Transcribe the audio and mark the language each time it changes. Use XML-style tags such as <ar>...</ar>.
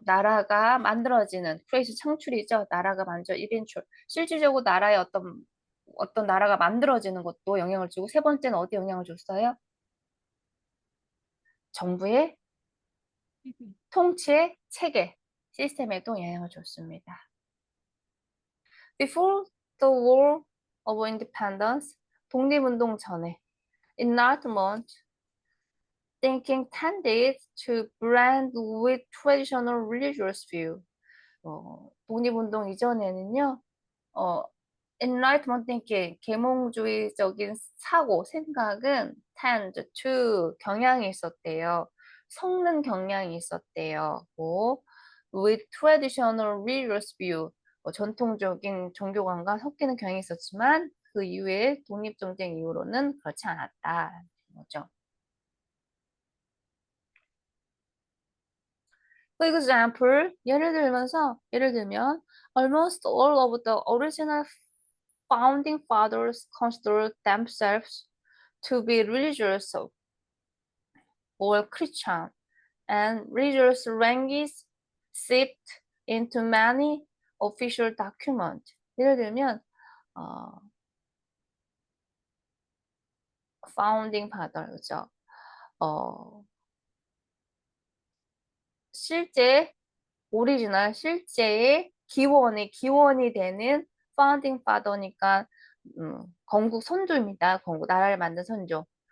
<ko>나라가 만들어지는, 크레이시 창출이죠. 나라가 만져, 이벤츄얼. 실질적으로 나라의 어떤 나라가 만들어지는 것도 영향을 주고, 세 번째는 어디 영향을 줬어요? 정부의 통치의 체계, 시스템에도 영향을 줬습니다.</ko> <en>Before the War of Independence,</en> <ko>독립운동 전에,</ko> <en>Enlightenment thinking tended to blend with traditional religious view.</en> <ko>독립운동 이전에는요, 어,</ko> <en>Enlightenment thinking,</en> <ko>계몽주의적인 사고, 생각은</ko> <en>tend to</en> <ko>경향이 있었대요. 섞는 경향이 있었대요. 뭐,</ko> <en>with traditional religious view,</en> <ko>전통적인 종교관과 섞이는 경향이 있었지만 그 이후에 독립전쟁 이후로는 그렇지 않았다. 거죠.</ko> <en>For example,</en> <ko>예를 들면,</ko> <en>almost all of the original founding fathers considered themselves to be religious or Christian, and religious language seeped into many official documents.</en> <ko>예를 들면, 어, founding father, 그죠? 어, 실제 실제의 기원이 되는 파운딩 파더니까 건국 선조입니다. 나라를 만든 선조.</ko>